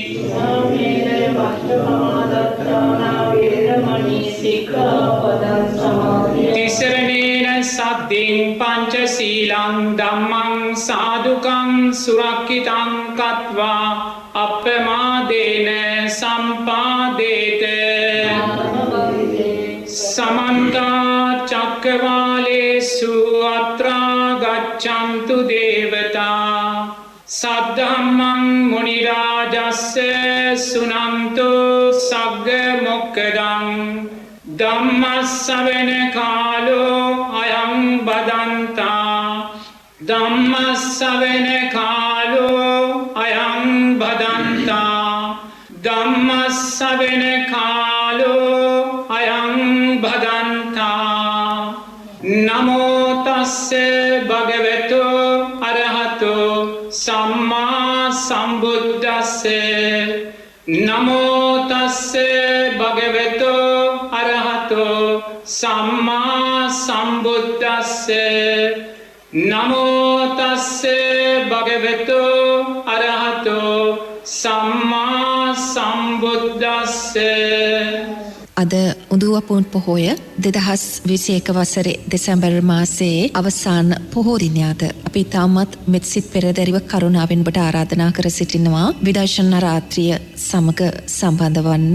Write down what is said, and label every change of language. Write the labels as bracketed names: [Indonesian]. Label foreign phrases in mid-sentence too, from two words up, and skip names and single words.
[Pali] තිසරණේන සද්දින් පංචශීලං ධම්මං සාදුකං සුරක්ඛිතං කତ୍වා අප්පමාදේන සම්පාදේත समन्त चक्रवालेषु अत्रा गच्छन्तु देवता सद्धम्मं मुनिराजस्य सुनन्तु सग्ग मोक्खदं ධම්මස්සවන කාලෝ අයං බදන්තා ධම්මස්සවන කාලෝ අයං බදන්තා ධම්මස්සවන කාලෝ අයං බදන්තා නමෝ තස්ස භගවතු අරහතෝ සම්මා සම්බුද්දස්ස නමෝ තස්ස භගවතු අරහතෝ සම්මා සම්බුද්දස්ස නමෝ තස්ස භගවතු අරහතෝ සම්මා සම්බුද්දස්ස. [Sinhala] අද උදුවපුන් පොහොය 2021 වසරේ දෙසැම්බර් මාසයේ අවසාන පොහෝ දිනයද අපි තාමත් මෙත්සිත පෙරදරිව කරුණාවෙන් ඔබට ආරාධනා කර සිටිනවා විදර්ශනා රාත්‍රිය සමග සම්බන්ධ වන්න.